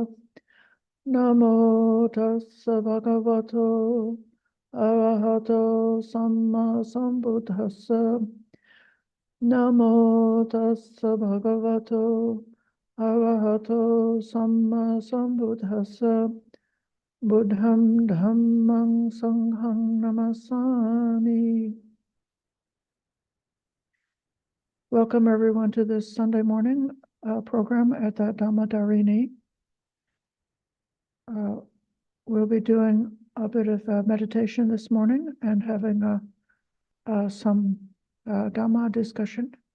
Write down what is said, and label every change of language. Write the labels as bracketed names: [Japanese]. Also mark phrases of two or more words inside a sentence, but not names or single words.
[Pali] Namo tassa bhagavato arahato samma sambuddhassa. Namo tassa bhagavato arahato samma sambuddhassa. Buddham dhammang sanghang namasami. [English] Welcome everyone to this Sunday morning program at the Dhammadharini. We'll be doing a bit of meditation this morning and having some Dhamma discussion.